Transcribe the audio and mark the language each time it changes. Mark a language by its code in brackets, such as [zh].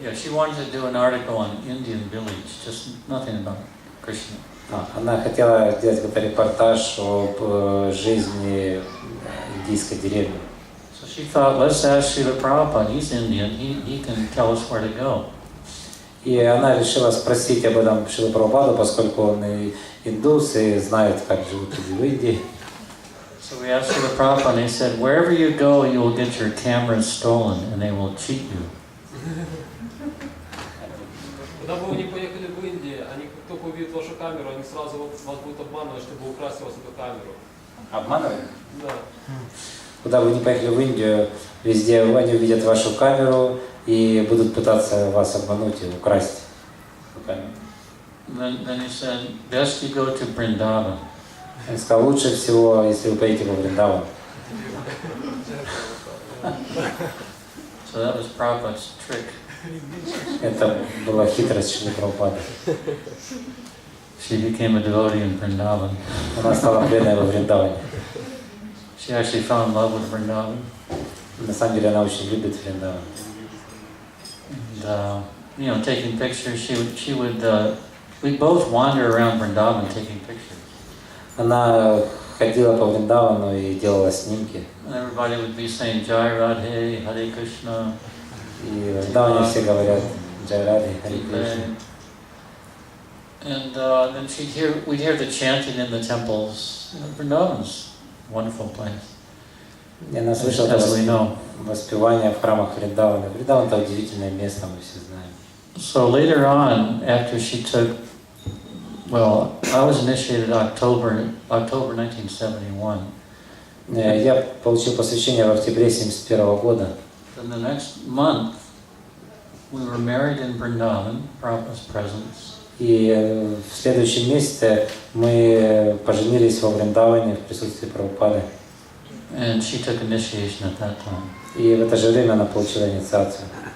[en] Yeah, she wanted to do an article on Indian village, just nothing about Krishna. [ru] Она хотела сделать какой-то репортаж об жизни индийской деревни. [en] So she thought, let's ask Srila Prabhupada, he's Indian, he can tell us where to go. [ru] И она решила спросить об этом Шрилу Прабхупаду, поскольку он и индус, и знает, как живут люди в Индии. [en] So we asked Srila Prabhupada, and he said, wherever you go, you will get your cameras stolen, and they will cheat you. [ru] Когда бы вы не поехали в Индию, они как только увидят вашу камеру, они сразу вас будут обманывать, чтобы украсть у вас эту камеру. Обманывать? Да. Куда вы не поехали в Индию, везде они увидят вашу камеру и будут пытаться вас обмануть и украсть эту камеру. [en] Then he said, best you go to Vrindavan. [ru] Он сказал, лучше всего, если вы поедете во Вриндаван. [en] So that was Prabhupada's trick. [ru] Это была хитрость Шрилы Прабхупады. [en] She became a devotee in Vrindavan. [ru] Она стала преданной во Вриндаване. [en] She actually fell in love with Vrindavan. [ru] На самом деле она очень любит Вриндаван. [en] And, you know, taking pictures, she would we'd both wander around Vrindavan taking pictures. [ru] Она ходила по Вриндавану и делала снимки. [en] And everybody would be saying Jai Radhe, Hare Krishna. [ru] И в Вриндаване все говорят Джай Радхи, Харе Кришна. [en] And then we'd hear the chanting in the temples. Vrindavan's a wonderful place. [ru] И она слышала [en] As we know. [ru] воспевания в храмах Вриндавана. Вриндаван — это удивительное место, мы все знаем. [en] So later on, after she took, well, I was initiated October 1971. [ru] Я получил посвящение в октябре 1971 года. [en] Then the next month, we were married in Vrindavan, Prabhu's presence. [ru] И в следующем месяце мы поженились во Вриндаване в присутствии Прабхупады. [en] And she took initiation at that time. [ru] И в это же время она получила инициацию.